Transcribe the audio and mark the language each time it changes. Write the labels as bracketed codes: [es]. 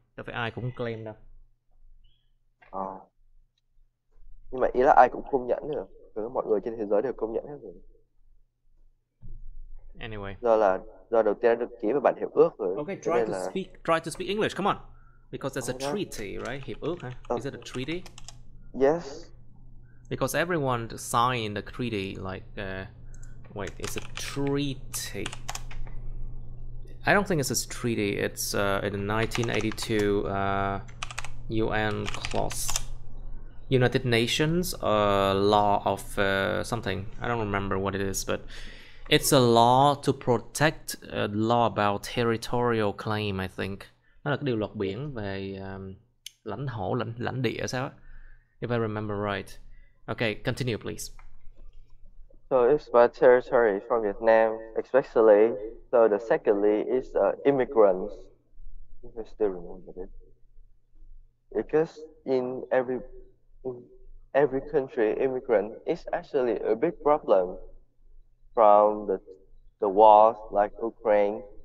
[vi] Đâu phải ai cũng claim đâu. Nhưng mà ý là ai cũng công nhận nữa. Mọi người trên thế giới đều công nhận hết rồi. [en] Anyway. [vi] Do đầu tiên đã được ký vào bản hiệp ước rồi. [en] Okay, try to speak English. Come on. Because there's a treaty, right? [vi] Hiệp ước, [en] huh? Is it a treaty? Yes. Because everyone signed the treaty, like, wait, it's a treaty. I don't think it's a treaty. It's in the 1982 UN clause. United Nations law of something. I don't remember what it is, but it's a law to protect law about territorial claim, I think. [vi] Nó là cái điều luật biển về lãnh thổ, lãnh địa sao á? [en] If I remember right. Okay, continue please. So it's about territory from Vietnam, especially. So the secondly is immigrants. I still remember it. Because in every country, immigrant is actually a big problem from the wars like Ukraine.